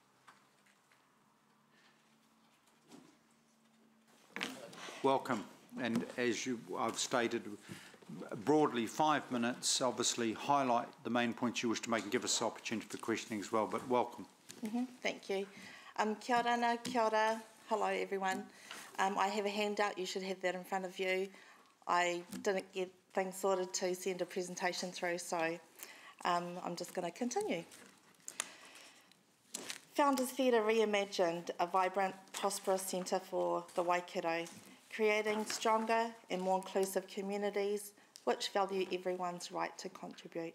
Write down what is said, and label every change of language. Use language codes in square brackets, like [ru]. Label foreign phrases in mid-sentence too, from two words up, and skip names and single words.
[en] Welcome, and as I've stated, broadly 5 minutes, obviously highlight the main points you wish to make and give us the opportunity for questioning as well, but welcome. Thank you. [mi] Kia ora, kia ora. [en] Hello everyone. I have a handout, you should have that in front of you. I didn't get things sorted to send a presentation through, so I'm just going to continue. Founders Theatre reimagined a vibrant, prosperous centre for the Waikato, creating stronger and more inclusive communities which value everyone's right to contribute.